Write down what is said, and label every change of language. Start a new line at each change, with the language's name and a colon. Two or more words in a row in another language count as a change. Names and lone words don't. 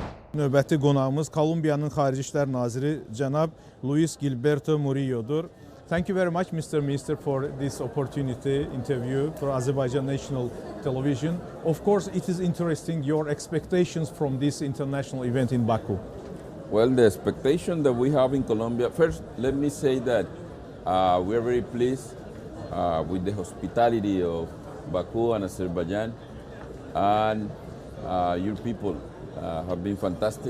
Azerbaijani: Növbəti qonağımız Kolumbiyanın Xarici İşlər Naziri cənab Luis Gilberto Murillo'dur.
English: Thank you very much, Mr. Minister, for this opportunity interview for Azerbaijan National Television. Of course, it is interesting your expectations from this international event in Baku. Well, the expectation that we have in Colombia, first, let me say that we are very pleased with the hospitality of Baku and Azerbaijan, and your people have been fantastic.